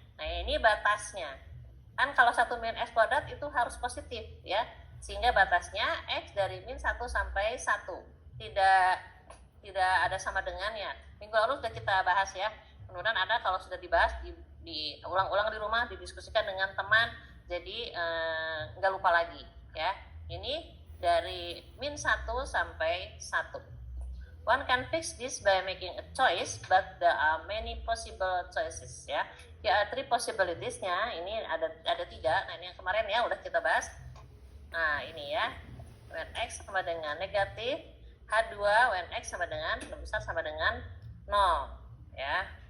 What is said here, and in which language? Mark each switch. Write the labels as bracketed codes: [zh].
[id] Nah ini batasnya kan, kalau 1 min X kuadrat itu harus positif ya, sehingga batasnya X dari min 1 sampai 1 tidak ada sama dengannya. Minggu lalu sudah kita bahas ya, kemudian ada kalau sudah dibahas diulang-ulang di rumah, didiskusikan dengan teman, jadi nggak lupa lagi ya. Ini dari min 1 sampai 1. [en] One can fix this by making a choice, but there are many possible choices ya. There are 3 possibilities-nya. [id] Ini ada 3. Nah ini yang kemarin ya udah kita bahas. Nah ini ya, when X sama dengan negatif, H2 when X sama dengan besar sama dengan 0 ya.